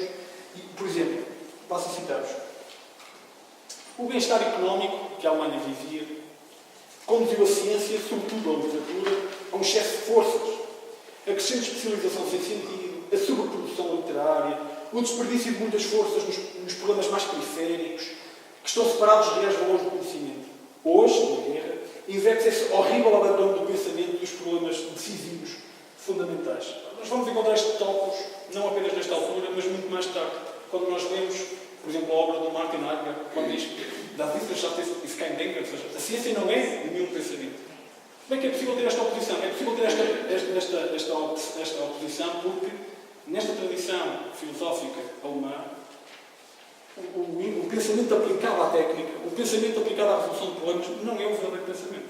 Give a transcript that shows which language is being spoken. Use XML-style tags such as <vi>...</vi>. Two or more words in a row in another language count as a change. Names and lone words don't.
<pt>E, por exemplo, passo a citar-vos. O bem-estar económico que a Alemanha vivia conduziu a ciência, sobretudo a literatura, a um excesso de forças, a crescente especialização sem sentido, a sobreprodução literária, o desperdício de muitas forças nos problemas mais periféricos, que estão separados dos reais valores do conhecimento. Hoje, na guerra, inverte-se esse horrível abandono do pensamento dos problemas decisivos, fundamentais. Nós vamos encontrar estes tópicos, não apenas nesta altura, mas muito mais tarde, quando nós lemos, por exemplo, a obra do Martin Heidegger, quando diz</pt> <de>das Wissenschaft ist kein Denken,</de> <pt>ou seja, a ciência não é de nenhum pensamento. Como é que é possível ter esta oposição? É possível ter esta oposição porque, nesta tradição filosófica alemã, o pensamento aplicado à técnica, o pensamento aplicado à resolução de problemas, não é o verdadeiro pensamento.</pt>